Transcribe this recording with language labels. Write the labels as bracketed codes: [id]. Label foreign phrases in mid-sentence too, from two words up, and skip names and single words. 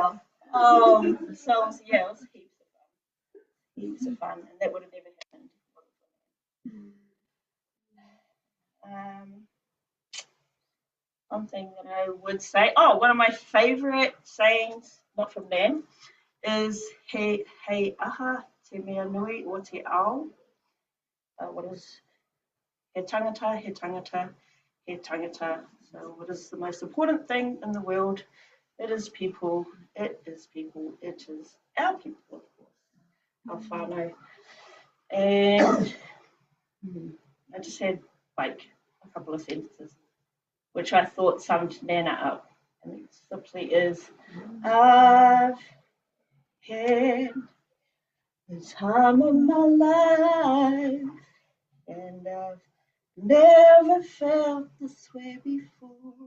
[en] So yeah, it was heaps of fun, and that would have never happened. One thing that I would say, one of my favourite sayings, not from Nan, is [mi] he aha te mea nui o te ao. [en] What is [mi] he tangata, he tangata, he tangata. [en] So what is the most important thing in the world? It is people, it is people, it is our people, of course, our whānau. And I just had like a couple of sentences which I thought summed Nana up, and it simply is, I've had the time of my life, and I've never felt this way before.